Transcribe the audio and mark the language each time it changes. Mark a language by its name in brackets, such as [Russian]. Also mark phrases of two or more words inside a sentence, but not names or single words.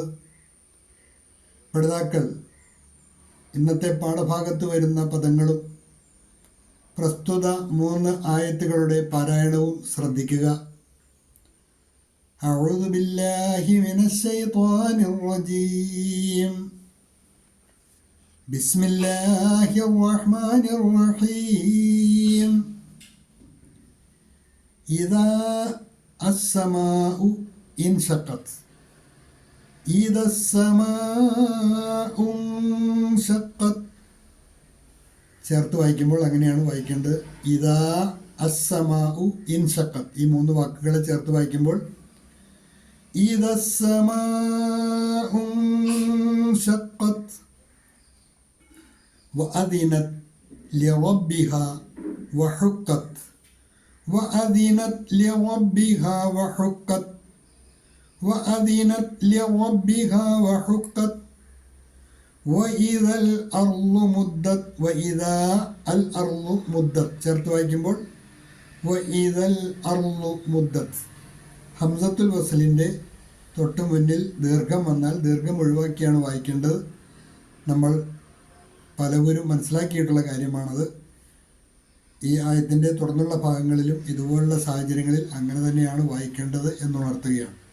[Malayalam] പഠിതാക്കൾ ഇന്നത്തെ പാഠഭാഗത്ത് വരുന്ന പദങ്ങളും പ്രസ്തുത 3 ആയത്തുകളുടെ പാരായണവും ശ്രദ്ധിക്കുക. [Arabic] أعوذ بالله من الشيطان الرجيم. بسم الله الرحمن الرحيم. إذا السماء انشقت. إذا السماء انشقت [Malayalam] ചേർത്ത് വായിക്കുമ്പോൾ അങ്ങനെയാണ് വായിക്കേണ്ടത്. [Arabic] إذا السماء انشقت, [Malayalam] ഈ 3 വാക്കുകളെ ചേർത്ത് വായിക്കുമ്പോൾ [Arabic] إذا السماء انشقت وأذنت لربها وحقت وأذنت لربها وحقت وأذنت لربها وحقت وإذا الأرض مدت. وإذا الأرض مدت [Malayalam] ചേർത്ത് വായിക്കുമ്പോൾ [Arabic] وإذا الأرض مدت. [Malayalam] ഹംസത്തുൽ വസ്ലിൻ്റെ തൊട്ട് മുന്നിൽ ദീർഘം വന്നാൽ ദീർഘം ഒഴിവാക്കിയാണ് വായിക്കേണ്ടത്. നമ്മൾ പലവരും മനസ്സിലാക്കിയിട്ടുള്ള കാര്യമാണത്. ഈ ആയത്തിൻ്റെ തുടർന്നുള്ള ഭാഗങ്ങളിലും ഇതുപോലുള്ള സാഹചര്യങ്ങളിൽ അങ്ങനെ തന്നെയാണ് വായിക്കേണ്ടത് എന്നുണർത്തുകയാണ്.